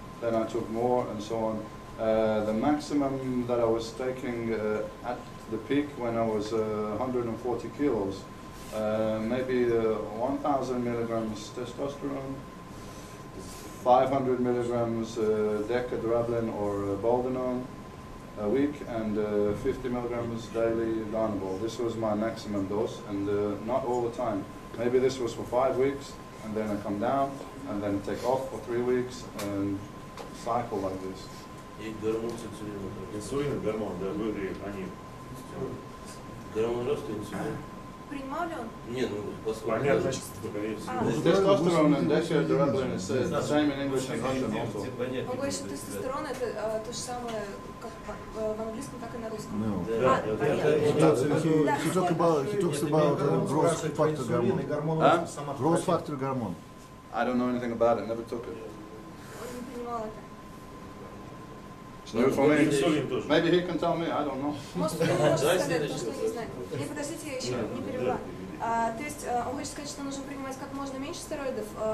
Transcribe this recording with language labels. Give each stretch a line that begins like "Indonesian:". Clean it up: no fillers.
English: Then I took more, and so on. The maximum that I was taking at the peak when I was 140 kilos, maybe 1,000 milligrams testosterone, 500 milligrams decadrablin or boldenone a week, and 50 milligrams daily Dynamite. This was my maximum dose, and not all the time. Maybe this was for 5 weeks, and then I come down, and then take off for 3 weeks, and cycle like this.
Russian: И гормон с инсулином. Инсулин, гормон, да, были они. Гормон роста, инсулин. принимал ли он? Не, ну, поскольку... Понятно.
English: Testosterone and decadrablin is the same in English and Russian also.
Russian: Он говорит, что тестостерон это то же самое, как в английском, так и на русском.
English: No.
Russian: Понятно.
English: He talks about growth factor hormone. Growth factor hormone. I don't know anything about it, never took it.
Russian: Он не принимал это.
English: It's new for me. Maybe he can tell me, I don't know.
Russian: Может, он может сказать то, что не знает. Не, подождите, я еще не перевела. То есть он хочет сказать, что нужно принимать как можно меньше стероидов.